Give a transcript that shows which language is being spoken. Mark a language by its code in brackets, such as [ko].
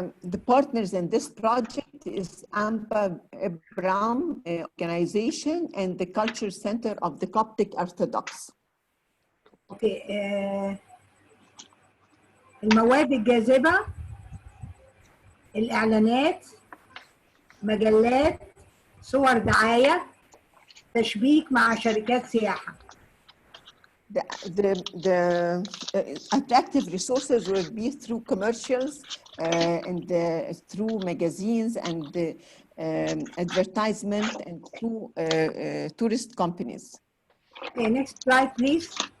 [en] The partners in this project is Amba Abraham organization and the Culture Center of the Coptic Orthodox. Okay. [ar] المواد الجاذبة، الإعلانات، مجلات، صور دعاية، تشبيك مع شركات سياحة. [en] The attractive resources will be through commercials and through magazines and advertisement and through tourist companies. Okay, next slide, please.